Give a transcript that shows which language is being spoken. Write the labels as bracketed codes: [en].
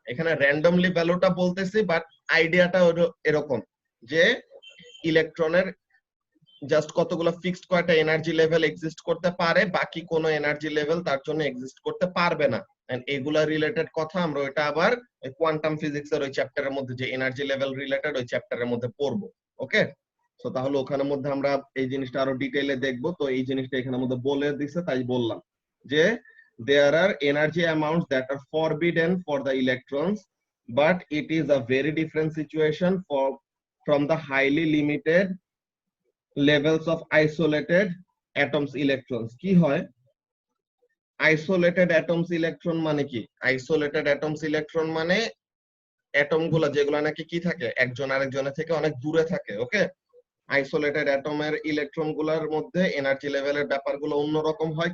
[bn] এখানে র্যান্ডমলি ভ্যালুটা বলতেছি, বাট আইডিয়াটা এরকম যে ইলেকট্রনের জাস্ট কতগুলো ফিক্সড কয়টা এনার্জি লেভেল এক্সিস্ট করতে পারে, বাকি কোনো এনার্জি লেভেল তার জন্য এক্সিস্ট করতে পারবে না। এন্ড এগুলা রিলেটেড কথা আমরা ওইটা আবার কোয়ান্টাম ফিজিক্সের ওই চ্যাপ্টারের মধ্যে যে এনার্জি লেভেল রিলেটেড ওই চ্যাপ্টারের মধ্যে পড়বো। ওকে, সো তাহলে ওখানের মধ্যে আমরা এই জিনিসটা আরো ডিটেইলে দেখবো। তো এই জিনিসটা এখানের মধ্যে বলে দিছে, তাই বললাম যে [en] there are energy amounts that are forbidden for the electrons, but it is a very different situation from the highly limited levels of isolated atoms electrons। [bn] কি হয় আইসোলেটেড অ্যাটমস ইলেকট্রন মানে কি? আইসোলেটেড অ্যাটমস ইলেকট্রন মানে atom গুলা যেগুলো নাকি কি থাকে, একজন আরেকজনের থেকে অনেক দূরে থাকে। ওকে, আইসোলেটেড অ্যাটমের ইলেকট্রন গুলার মধ্যে এনার্জি লেভেলের ব্যাপারগুলো অন্যরকম হয়।